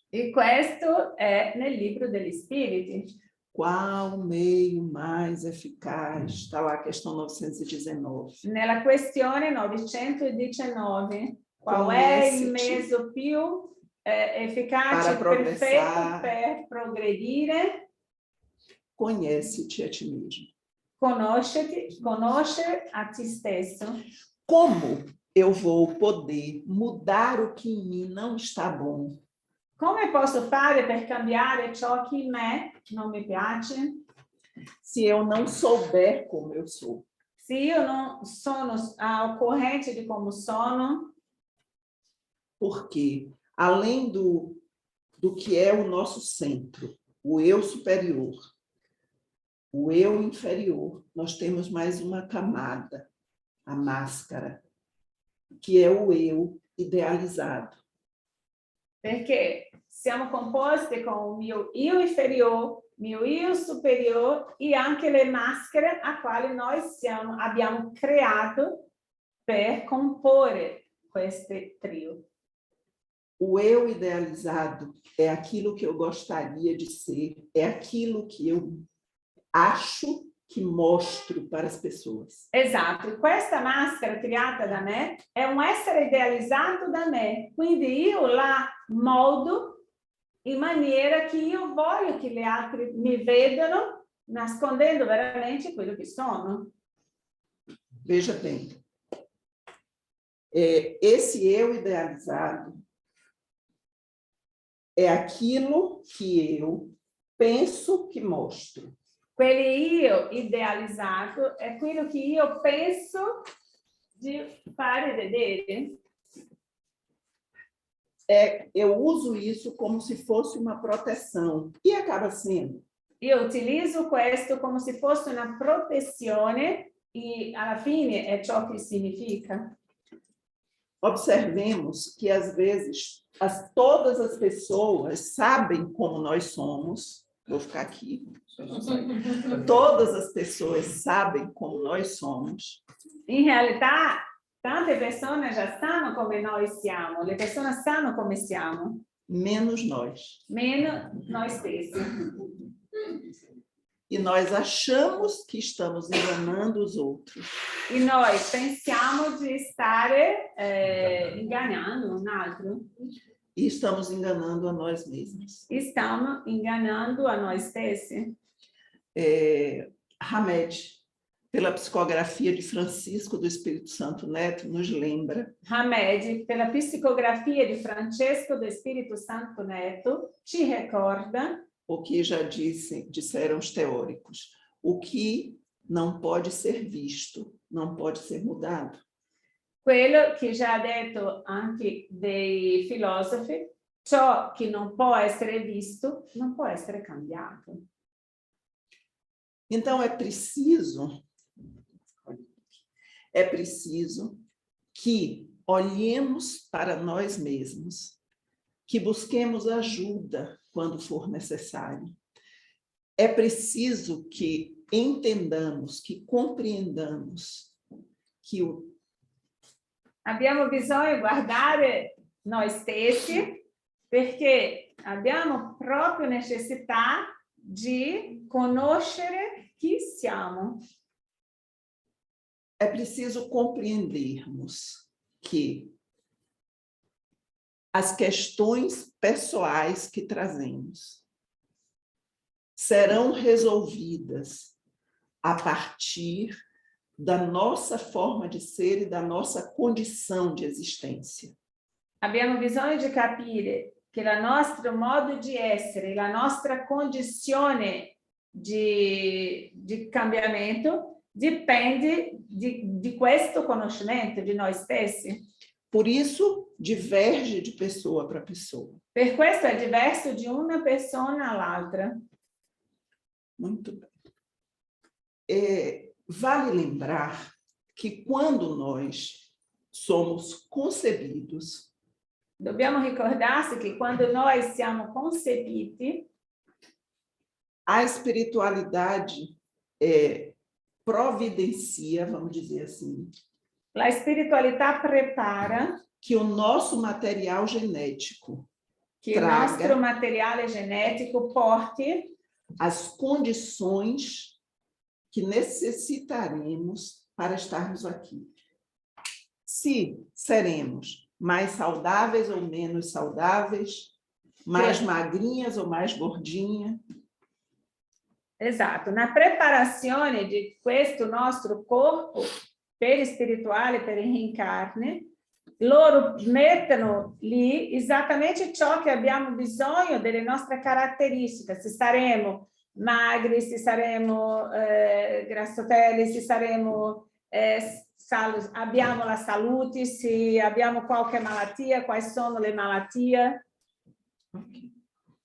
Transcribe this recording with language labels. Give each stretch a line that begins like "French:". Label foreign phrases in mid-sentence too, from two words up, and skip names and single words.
Italian: E questo è nel libro degli spiriti.
Portuguese: Qual meio mais eficaz? Está lá a questão 919.
Italian: Nella questione 919, qual è il mezzo più efficace e perfetto per progredire?
Portuguese: Conhece-te a ti mesmo.
Italian: Conosce a ti stesso.
Portuguese: Como eu vou poder mudar o que em mim não está bom?
Italian: Come posso fare per cambiare ciò che in me non mi piace?
Portuguese: Se eu não souber como eu sou.
Italian: Se io non sono al corrente di come sono.
Portuguese: Porque, além do do que é o nosso centro, o eu superior, o eu inferior, nós temos mais uma camada, a máscara, que é o eu idealizado.
Italian: Perché siamo composti con un mio io inferiore, mio io superiore e anche le maschere a quali noi abbiamo creato per comporre questo trio.
Portuguese: O eu idealizado é aquilo que eu gostaria de ser, é aquilo que eu acho que mostro para as pessoas.
Italian: Esatto, questa maschera creata da me è un essere idealizzato da me, quindi io la moldo in maniera che io voglio che gli altri mi vedano nascondendo veramente quello che sono.
Portuguese: Veja bem, esse eu idealizado é aquilo que eu penso que mostro.
Italian: Quello io idealizzato è quello che io penso di fare vedere.
Portuguese: Eu uso isso como se fosse uma proteção, e acaba sendo.
Italian: Io utilizzo questo come se fosse una protezione e alla fine è ciò che significa.
Portuguese: Observemos que, às vezes, todas as pessoas sabem como nós somos. Vou ficar aqui. Todas as pessoas sabem como nós somos.
Italian: In realtà, tante persone già sanno come noi siamo, le persone sanno come siamo.
Portuguese: Menos nós.
Italian: Meno noi stessi.
Portuguese: E nós achamos que estamos enganando os outros.
Italian: E noi pensiamo di stare ingannando un altro.
Portuguese: E estamos enganando a nós mesmos.
Italian: E stiamo ingannando a noi stessi.
Portuguese: Hamed, pela psicografia de Francisco do Espírito Santo Neto, nos lembra.
Italian: Hamed, pela psicografia di Francesco do Espírito Santo Neto, ci ricorda
Portuguese: o que já disseram os teóricos. O que não pode ser visto, não pode ser mudado.
Italian: Quello che già ha detto anche dei filosofi, ciò che non può essere visto, non può essere cambiato.
Portuguese: Então é preciso que olhemos para nós mesmos, que busquemos ajuda quando for necessário. É preciso que entendamos, que compreendamos que
Italian: Abbiamo bisogno di guardare noi stessi perché abbiamo proprio necessità di conoscere chi siamo.
Portuguese: É preciso compreendermos que as questões pessoais que trazemos serão resolvidas a partir da nossa forma de ser e da nossa condição de existência.
Italian: Abbiamo bisogno di capire che il nostro modo di essere, la nostra condizione di cambiamento dipende di questo conoscimento di noi stessi.
Portuguese: Por isso, diverge de pessoa para pessoa.
Italian: Per questo è diverso di una persona all'altra.
Portuguese: Muito bem. Vale lembrar que quando nós somos concebidos,
Italian: dobbiamo ricordarsi che quando noi siamo concepiti,
Portuguese: a espiritualidade providencia, vamos dizer assim,
Italian: la spiritualità prepara
Portuguese: que o nosso material genético
Italian: che il nostro materiale genetico porti
Portuguese: as condições que necessitaremos para estarmos aqui. Se seremos mais saudáveis ou menos saudáveis, mais magrinhas ou mais gordinhas.
Italian: Esatto, na preparazione di questo nostro corpo per il spirituale, per il reincarne, loro mettono lì esattamente ciò che abbiamo bisogno delle nostre caratteristiche, se saremo magri, se saremo grassotelli, se saremo abbiamo la salute, se abbiamo qualche malattia, quali sono le malattie.